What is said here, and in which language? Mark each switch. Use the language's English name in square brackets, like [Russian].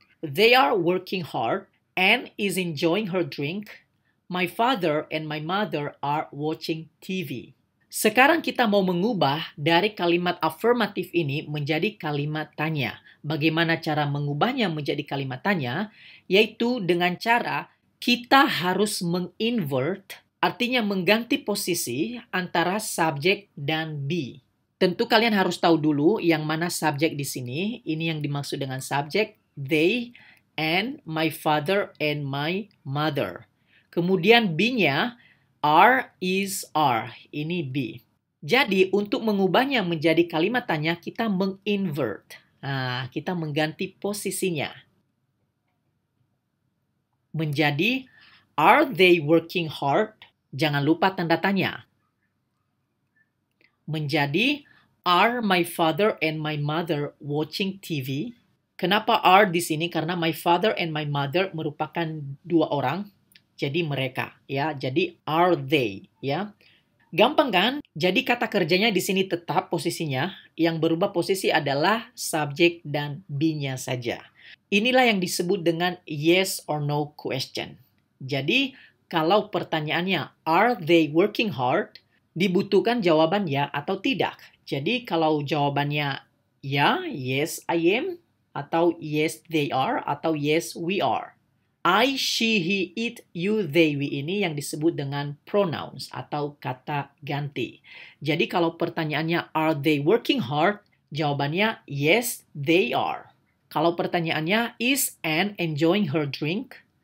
[English] They are working hard and is enjoying her drink. My father and my mother are watching TV. [Indonesian] Sekarang kita mau mengubah dari kalimat affirmative ini menjadi kalimat tanya. Bagaimana cara mengubahnya menjadi kalimat tanya? Yaitu dengan cara kita harus menginvert, artinya mengganti posisi antara subjek dan be. Tentu kalian harus tahu dulu yang mana subjek di sini. Ini yang dimaksud dengan subjek, [English] they, and my father and my mother. [Indonesian] Kemudian be-nya, are, is, are. Ini be. Jadi untuk mengubahnya menjadi kalimat tanya, kita menginvert. Nah, kita mengganti posisinya. Menjadi, [English] are they working hard? [Indonesian] Jangan lupa tanda tanya. Menjadi, [English] are my father and my mother watching TV? [Indonesian] Kenapa are di sini? Karena [English] my father and my mother [Indonesian] merupakan dua orang. Jadi mereka, ya. Jadi [English] are they, [Indonesian] ya. Gampang kan? Jadi kata kerjanya di sini tetap posisinya. Yang berubah posisi adalah subjek dan be-nya saja. Inilah yang disebut dengan [English] yes or no question. [Indonesian] Jadi kalau pertanyaannya [English] are they working hard? [Indonesian] Dibutuhkan jawaban ya atau tidak. Jadi kalau jawabannya ya, [English] yes I am, [Indonesian] atau [English] yes they are, [Indonesian] atau [English] yes we are. I, she, he, it, you, they, we [Indonesian] ini yang disebut dengan [English] pronouns [Indonesian] atau kata ganti. Jadi kalau pertanyaannya [English] are they working hard? [Indonesian] Jawabannya [English] yes they are. [Indonesian] Kalau pertanyaannya [English] is Anne enjoying her drink?